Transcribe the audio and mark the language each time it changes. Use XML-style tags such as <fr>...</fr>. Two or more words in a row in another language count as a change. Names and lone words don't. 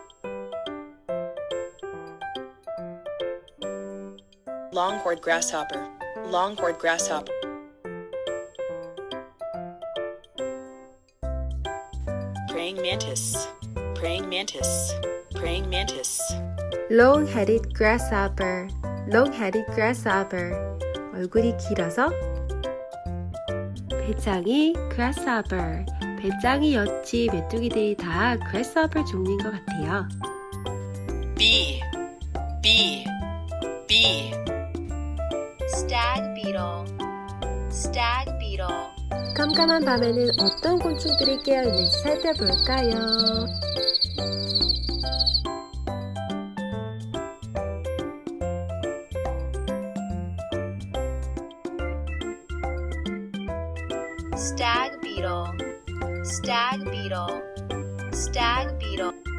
<en>Longhorned grasshopper. Longhorned grasshopper. Praying mantis. Praying mantis. Praying mantis. long-headed grasshopper, long-headed grasshopper.</en> <ko>얼굴이 길어서 배짱이 grasshopper. 배짱이 여치 메뚜기들이 다 grasshopper 종류인 것 같아요.</ko> <en>Bee. Bee. Bee. Stag beetle. Stag beetle.</en> <ko>깜깜한 밤에는 어떤 곤충들이 깨어있는지 살펴볼까요?</ko> <en>Stag beetle. Stag beetle. Stag beetle.</en>